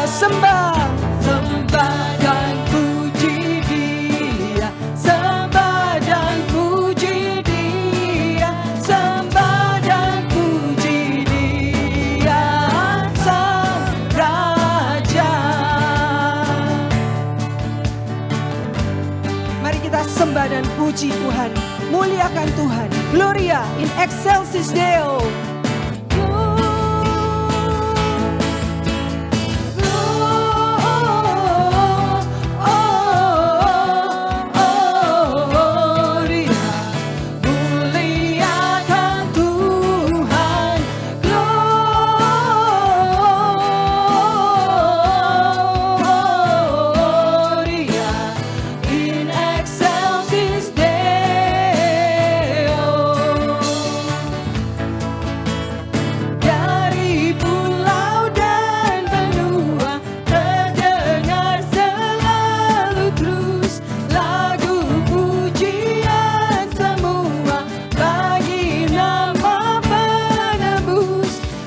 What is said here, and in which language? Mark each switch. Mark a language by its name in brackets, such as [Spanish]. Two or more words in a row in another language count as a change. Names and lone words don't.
[Indonesian] Sembah, sembah dan puji Dia, sembah dan puji Dia, sembah dan puji Dia, Sang Raja. Mari kita sembah dan puji Tuhan, muliakan Tuhan. [Latin] Gloria in excelsis Deo. [Indonesian] Muliakan Tuhan, [Latin] Gloria in excelsis Deo. [Indonesian] Dari pulau dan benua terdengar selalu terus lagu pujian semua bagi nama penebus.